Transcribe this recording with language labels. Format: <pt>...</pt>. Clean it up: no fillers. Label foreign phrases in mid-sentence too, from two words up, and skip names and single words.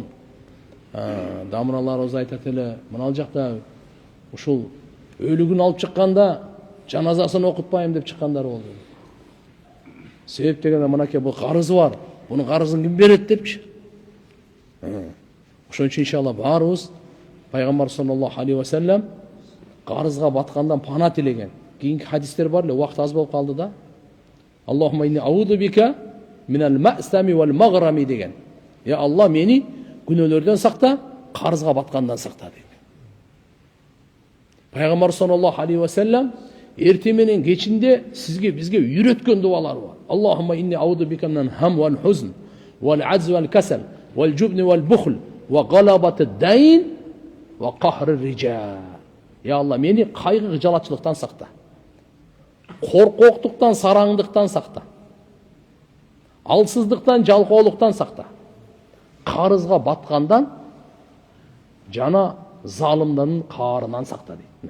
<ky>Дамыраларыбыз айтат эле, мына жакта ушул өлүгүн алып чыкканда жаназасын окутпайм деп чыккандар болду. Себеп дегенде мынакей бул карызы бар. Бунун карызын ким берет депчи. Ошон үчүн иншалла баарыбыз Пайгамбар</ky> <ar>صلى الله عليه وسلم</ar> <ky>карызга баткандан пана тилеген. Кийинки хадистер бар эле, убакыт аз болуп калды да.</ky> <ar>اللهم إني أعوذ بك من المأثم والمغرم деген.</ar> <ky>Я Алла, мени күнөөлөрдөн сакта, карызга баткандан сакта дейт. Пайгамбар</ky> <ar>صلى الله عليه وسلم</ar> <ky>эртең менен кечинде бизге үйрөткөн дуалар бар.</ky> <ar>اللهم إني أعوذ بك من الهم والحزن والعجز والكسل والجبن والبخل وغلبة الدين وقهر الرجال.</ar> <ky>Я Алла, мени кайгы жалачылыктан сакта. Коркоктуктан, сараңдыктан сакта. Алсыздыктан, жалкоолуктан сакта. Карызга баткандан жана залымдын каарынан сакта дейт.</ky>